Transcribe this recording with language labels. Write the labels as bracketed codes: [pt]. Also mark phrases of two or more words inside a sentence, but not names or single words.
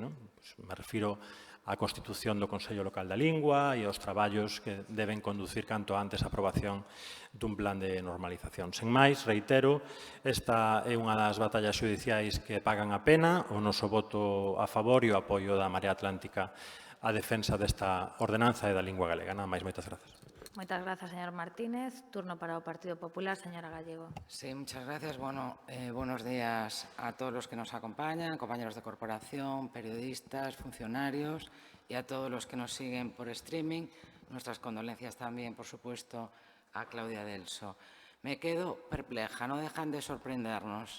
[gl] Me refiro á constitución do Consello Local da Lingua e aos traballos que deben conducir canto antes a aprobación dun plan de normalización. Sen máis, reitero, esta é unha das batallas xudiciais que pagan a pena, o noso voto a favor e o apoio da Marea Atlántica á defensa desta ordenanza e da lingua galega. Nada máis, moitas grazas. Moitas grazas, señor Martínez. Turno para o Partido Popular, señora Gallego. [es] Sí, muchas gracias. Buenos días a todos los que nos acompañan, compañeros de corporación, periodistas, funcionarios y a todos los que nos siguen por streaming. Nuestras condolencias también, por supuesto, a Claudia Delso. Me quedo perpleja, no dejan de sorprendernos.